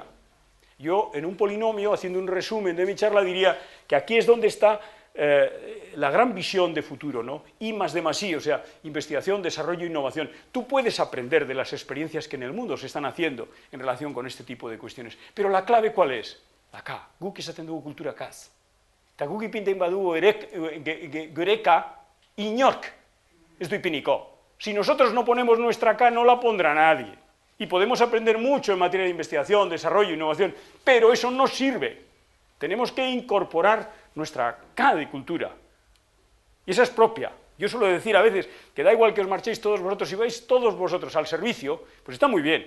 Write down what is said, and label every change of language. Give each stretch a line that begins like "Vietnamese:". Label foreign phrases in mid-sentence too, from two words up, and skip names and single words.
Spanish: Yo, en un polinomio, haciendo un resumen de mi charla, diría que aquí es donde está la gran visión de futuro, ¿no? I más D más I, o sea, investigación, desarrollo e innovación. Tú puedes aprender de las experiencias que en el mundo se están haciendo en relación con este tipo de cuestiones. Pero la clave, ¿cuál es? Acá,
Basque: guk esaten dugu kultura kaz. Eta guk ipinten badugu gureka inork ez du ipiniko.
Spanish: Si nosotros no ponemos nuestra K, no la pondrá nadie. Y podemos aprender mucho en materia de investigación, desarrollo, innovación, pero eso no sirve. Tenemos que incorporar nuestra K de cultura. Y esa es propia. Yo suelo decir a veces que da igual que os marchéis todos vosotros, si vais todos vosotros al servicio, pues está muy bien.